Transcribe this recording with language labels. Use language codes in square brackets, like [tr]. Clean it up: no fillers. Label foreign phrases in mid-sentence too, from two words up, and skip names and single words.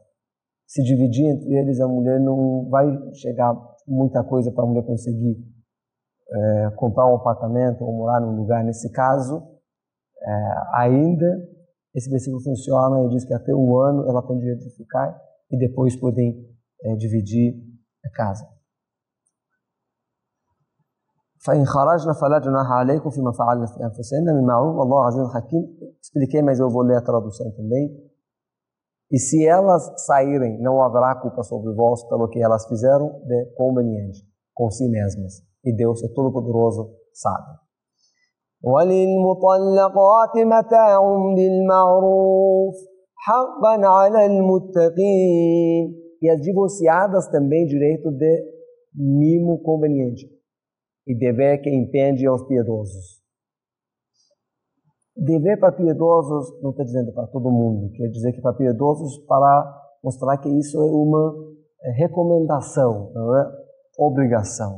[pt] Se dividir entre eles, a mulher não vai chegar muita coisa para a mulher conseguir comprar um apartamento ou morar num lugar. Nesse caso, ainda esse versículo funciona e diz que até um ano ela tem direito de ficar e depois podem dividir a casa. [ar] فَإِنْ خَرَجْنَا فَلَا جُنَاحَ عَلَيْكُمْ فِيمَا فَعَلْنَا فِي أَنفُسِهِنَّ مِنْ مَعْرُوفٍ وَاللَّهُ عَزِيزٌ حَكِيمٌ. [pt] Expliquei, mas eu vou ler a tradução também. E se elas saírem, não haverá culpa sobre vós pelo que elas fizeram de conveniente com si mesmas. E Deus é todo-poderoso, sabe. [ar] وَلِلْمُطَلَّقَاتِ مَتَاعٌ بِالْمَعْرُوفِ حقا على المتقين. [pt] E as divorciadas também direito de mimo conveniente e dever que impende aos piedosos. Dever para piedosos não está dizendo para todo mundo, quer dizer que para piedosos para mostrar que isso é uma recomendação, não é obrigação.